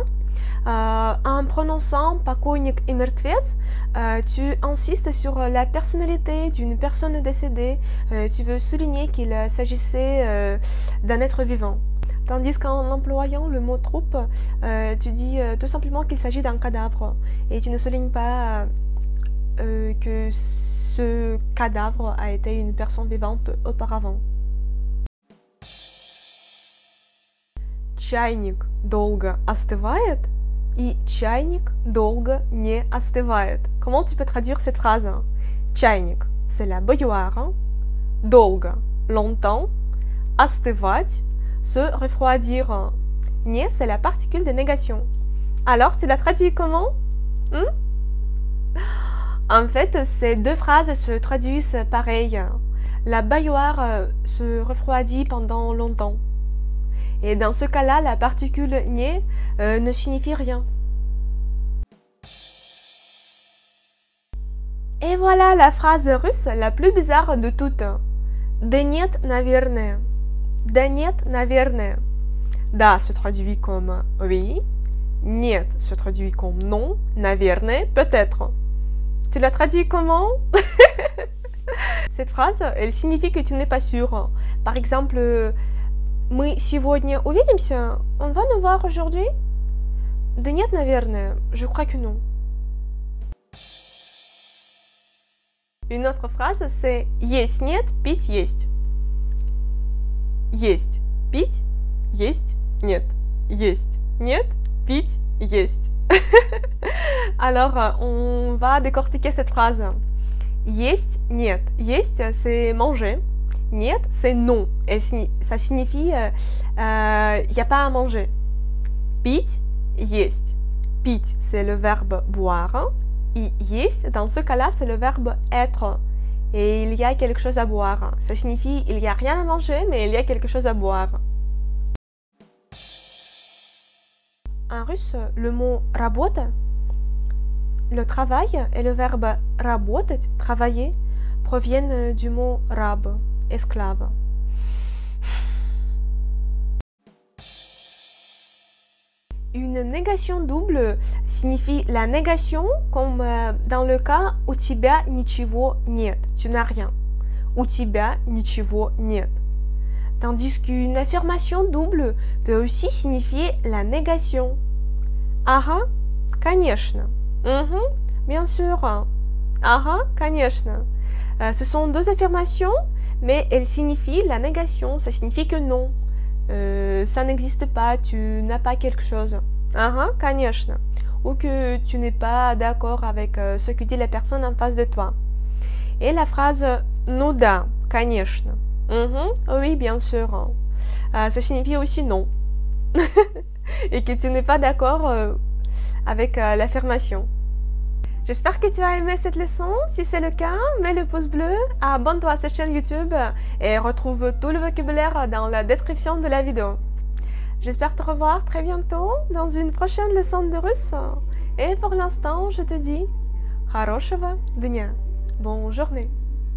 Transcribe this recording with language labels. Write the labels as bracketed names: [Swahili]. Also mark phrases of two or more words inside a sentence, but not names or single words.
[French] En prononçant покойник et мертвец, tu insistes sur la personnalité d'une personne décédée, tu veux souligner qu'il s'agissait d'un être vivant. Tandis qu'en employant le mot troupe, tu dis tout simplement qu'il s'agit d'un cadavre, et tu ne soulignes pas que ce cadavre a été une personne vivante auparavant. [Russian] Чайник долго остывает и чайник долго не остывает. [French] Comment tu peux traduire cette phrase? Чайник, c'est la bouilloire. Долго, longtemps. Остывать, se refroidir. Не, c'est la particule de négation. Alors, tu la traduis comment? En fait, ces deux phrases se traduisent pareil. La baignoire se refroidit pendant longtemps. Et dans ce cas-là, la particule «не» ne signifie rien. Et voilà la phrase russe la plus bizarre de toutes. [Russian] Да нет, наверное. Да нет, наверное. [French] Да se traduit comme oui. Нет se traduit comme non. Наверное, peut-être. Tu la traduis comment? Cette phrase, elle signifie que tu n'es pas sûr. Par exemple, [Russian] Мы сегодня увидимся? [French] On va nous voir aujourd'hui? [Russian] Да нет, наверное. [French] Je crois que non. Une autre phrase, c'est [Russian] есть, нет, пить, есть. Есть, пить, есть, нет. Есть, нет, пить, есть. [French] Alors, on va décortiquer cette phrase. [Russian] Есть, нет. Есть, [French] c'est manger. Нет, c'est non. Et ça signifie y a pas à manger. [Russian] Пить, есть. Пить, [French] c'est le verbe boire. Et есть, dans ce cas-là, c'est le verbe être. Et il y a quelque chose à boire. Ça signifie il n'y a rien à manger, mais il y a quelque chose à boire. En russe, le mot работа, le travail et le verbe работать, travailler, proviennent du mot rab, esclave. Une négation double signifie la négation comme dans le cas [Russian] у тебя ничего нет, [French] tu n'as rien. [Russian] У тебя ничего нет. [French] Tandis qu'une affirmation double peut aussi signifier la négation. [Russian] Ага, конечно. [French] Bien sûr. [Russian] Ага, конечно. [French] Ce sont deux affirmations, mais elles signifient la négation. Ça signifie que non. Ça n'existe pas, tu n'as pas quelque chose. [Russian] Ага, конечно. [French] Ou que tu n'es pas d'accord avec ce que dit la personne en face de toi. Et la phrase [Russian] ну да, конечно. [French] Oui, bien sûr. Ça signifie aussi non. Et que tu n'es pas d'accord avec l'affirmation. J'espère que tu as aimé cette leçon. Si c'est le cas, mets le pouce bleu, abonne-toi à cette chaîne YouTube et retrouve tout le vocabulaire dans la description de la vidéo. J'espère te revoir très bientôt dans une prochaine leçon de russe. Et pour l'instant, je te dis [Russian] хорошего дня. [French] Bonne journée.